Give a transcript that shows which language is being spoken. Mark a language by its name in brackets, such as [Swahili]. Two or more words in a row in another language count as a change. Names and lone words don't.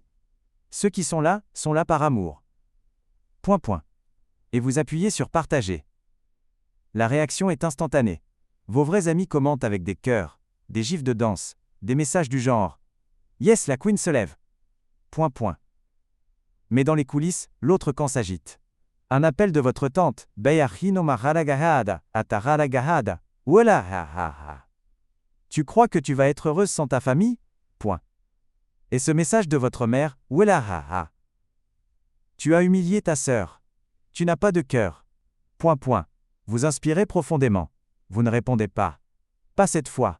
[French] Ceux qui sont là par amour. Et vous appuyez sur partager. La réaction est instantanée. Vos vrais amis commentent avec des cœurs, des gifs de danse, des messages du genre « Yes, la queen se lève !» Mais dans les coulisses, l'autre camp s'agite. Un appel de votre tante « Bayahino maharagahada, ataragahada, voilà ha ha ha. Tu crois que tu vas être heureuse sans ta famille ? Et ce message de votre mère « Voilà ha ha. Tu as humilié ta sœur. Tu n'as pas de cœur. » Vous inspirez profondément. Vous ne répondez pas. Pas cette fois.